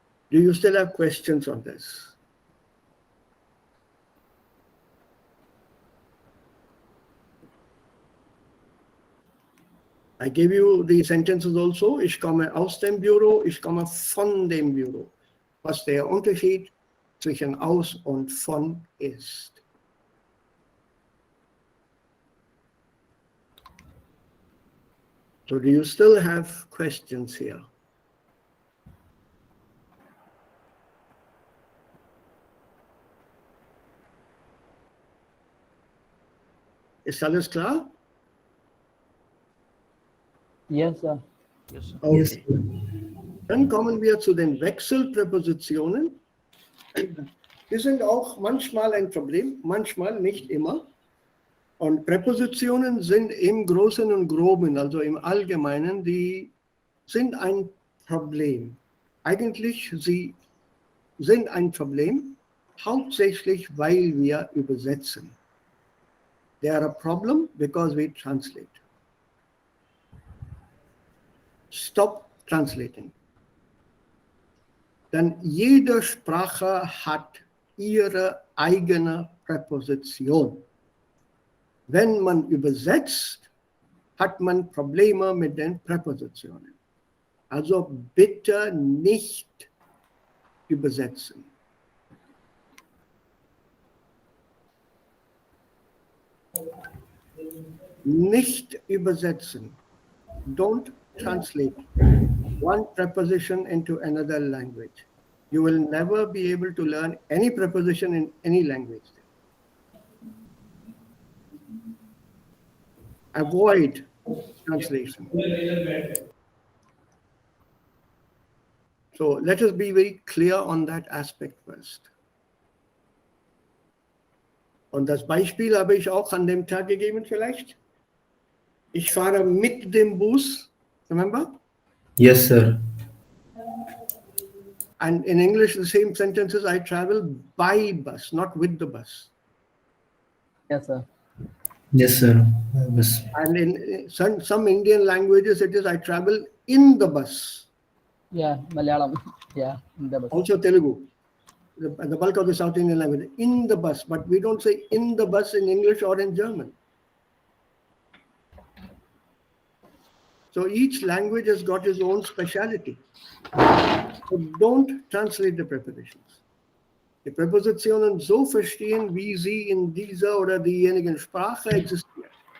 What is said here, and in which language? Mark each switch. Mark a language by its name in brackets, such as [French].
[English] Do you still have questions on this? I gave you the sentences also. [German] Ich komme aus dem Büro, ich komme von dem Büro. Was der Unterschied zwischen aus und von ist. [English] So do you still have questions here? [German] Ist alles klar? [English] Yes sir. Yes, sir. Okay. Yes, sir. [German] Dann kommen wir zu den Wechselpräpositionen. Die sind auch manchmal ein Problem, manchmal nicht immer. Und Präpositionen sind im Großen und Groben, also im Allgemeinen, die sind ein Problem. Eigentlich, sie sind ein Problem, hauptsächlich, weil wir übersetzen. [English] They are a problem because we translate. Stop translating. [German] Denn jede Sprache hat ihre eigene Präposition. Wenn man übersetzt, hat man Probleme mit den Präpositionen. Also bitte nicht übersetzen. Nicht übersetzen. [English] Don't translate one preposition into another language. You will never be able to learn any preposition in any language. Avoid translation. So let us be very clear on that aspect first. [German] Und das Beispiel habe ich auch an dem Tag gegeben vielleicht. Ich fahre mit dem Bus, remember? [English] Yes, sir. And in English, the same sentence is I travel by bus, not with the bus. Yes sir. Yes, sir. Yes. And in some Indian languages, it is I travel in the bus. Yeah, Malayalam. Yeah, in the bus. Also Telugu. The bulk of the South Indian language, in the bus. But we don't say in the bus in English or in German. So each language has got its own speciality. So don't translate the prepositions. [German] Die Präpositionen so verstehen, wie sie in dieser oder diejenigen Sprache existieren.